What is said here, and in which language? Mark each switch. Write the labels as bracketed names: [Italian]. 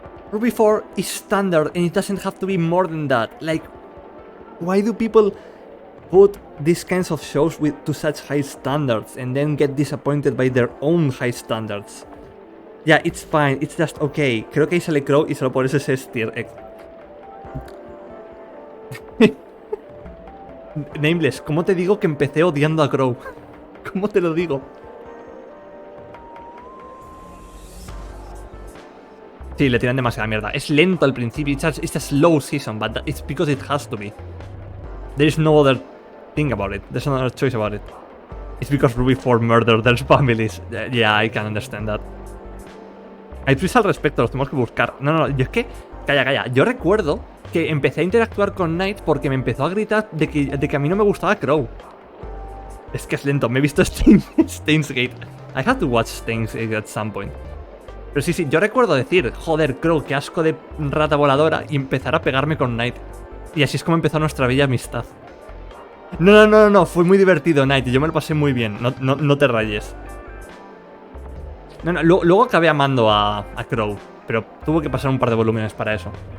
[English] Ruby 4 is standard and it doesn't have to be more than that. Like, why do people put these kinds of shows to such high standards and then get disappointed by their own high standards? Yeah, it's fine, it's just okay. [Spanish] Creo que ahí sale Crow y solo por eso es tier X. Nameless, ¿cómo te digo que empecé odiando a Crow? ¿Cómo te lo digo? Sí, le tiran demasiada mierda. Es lento al principio. [English] It's a slow season, but it's because it has to be. There is no other thing about it. There's no other choice about it. It's because Ruby 4 murdered their families. Yeah, I can understand that. [Spanish] Hay tweets al respecto, los tenemos que buscar. No, yo es que... Calla. Yo recuerdo que empecé a interactuar con Knight porque me empezó a gritar de que a mí no me gustaba Crow. Es que es lento. Me he visto Steins Gate. [English] I have to watch Steins Gate at some point. [Spanish] Pero sí, yo recuerdo decir, joder, Crow, qué asco de rata voladora, y empezar a pegarme con Knight. Y así es como empezó nuestra bella amistad. No, fue muy divertido, Knight, y yo me lo pasé muy bien, no te rayes. Luego acabé amando a Crow, pero tuvo que pasar un par de volúmenes para eso.